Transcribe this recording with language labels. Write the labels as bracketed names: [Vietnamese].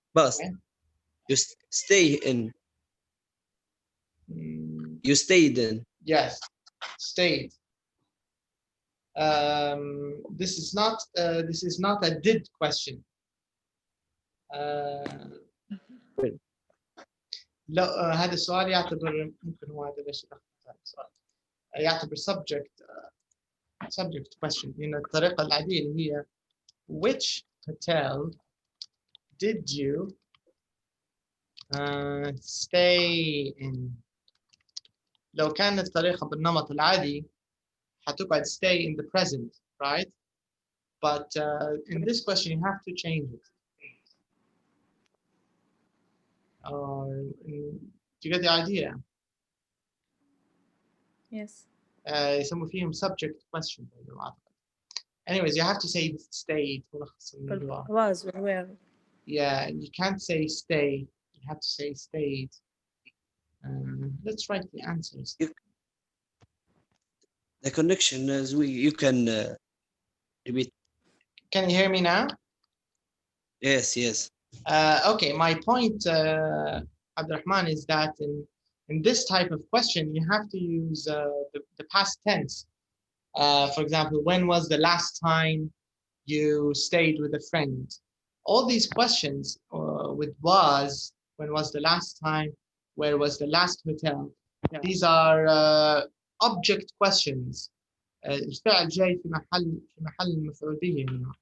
[English] Okay. You stay in. You stayed in. Yes, stayed. This is not a did question. [Arabic] لا هذا السؤال يعتبر ممكن هو هذا ليش هذا السؤال يعتبر subject question لأن الطريقة العادية اللي هي [English] which hotel did you stay in. [Arabic] لو كانت الطريقة بالنمط العادي هتقعد [English] stay in the present, right? But in this question you have to change it. Do you get the idea? Yes. [Arabic] يسموا فيهم [English] subject question. Anyways, you have to say stayed. Was or where? Yeah, you can't say stay. You have to say stayed. Let's write the answers. The connection is you can repeat. Can you hear me now? Yes, yes. Okay, my point, Abdurrahman, is that in this type of question, you have to use the past tense. For example, when was the last time you stayed with a friend? All these questions with was, when was the last time, where was the last hotel? These are object questions. [Arabic] الفعل جاي في محل المفعولية هنا.